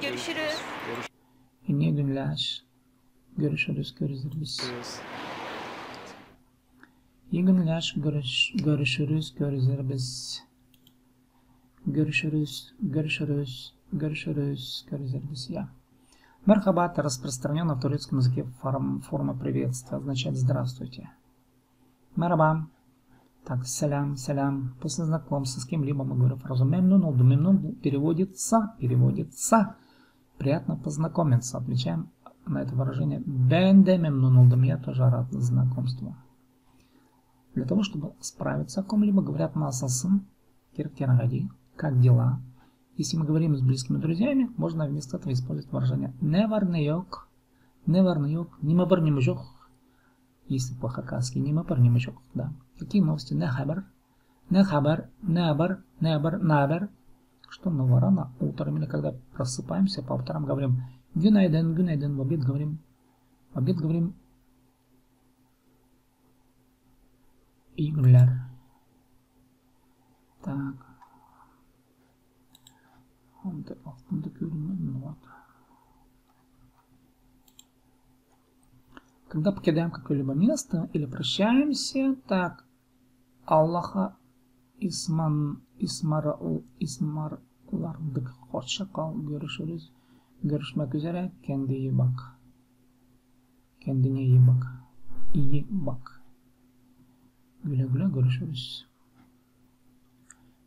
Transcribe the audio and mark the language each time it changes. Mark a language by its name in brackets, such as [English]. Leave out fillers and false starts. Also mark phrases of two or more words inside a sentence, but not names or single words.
[Turkish] Görüşürüz. İyi günler. Görüşürüz. Görüşürüz. İyi günler. Görüşürüz. Görüşürüz. Görüşürüz. [Russian] Я. Мерхаба — это распространена в турецком языке форма приветствия, означает «здравствуйте». Мерхаба. Так, салям. После знакомства с кем-либо мы говорим фразу [Turkish] «memnun oldu». [Russian] «Мемнун» переводится. Приятно познакомиться. Отвечаем на это выражение [Turkish] «ben de memnun oldum». [Russian] Я тоже рад знакомству. Для того, чтобы справиться о ком-либо, говорят «насылсын», «керктерагади», «как дела?». Если мы говорим с близкими друзьями, можно вместо этого использовать выражение [Turkish] «ne var ne yok», «ne var ne yok», «ne var ne yok». [Russian] Если по-хакасски [Turkish] «ne var ne yok», [Russian] да. Какие новости? [Turkish] «Ne haber», «ne haber», «ne haber», «ne haber», «ne haber». [Russian] Что нового рано утром или когда просыпаемся, по утрам говорим «günaydın», «günaydın», в обед говорим [Turkish] «iyi günler». [Russian] Так. Когда покидаем какое-либо место или прощаемся, так, [Turkish] Allaha ısmarladık. Hoşça kal, görüşürüz. Görüşmek üzere, kendine iyi bak. Kendine iyi bak. İyi bak. Güle güle görüşürüz.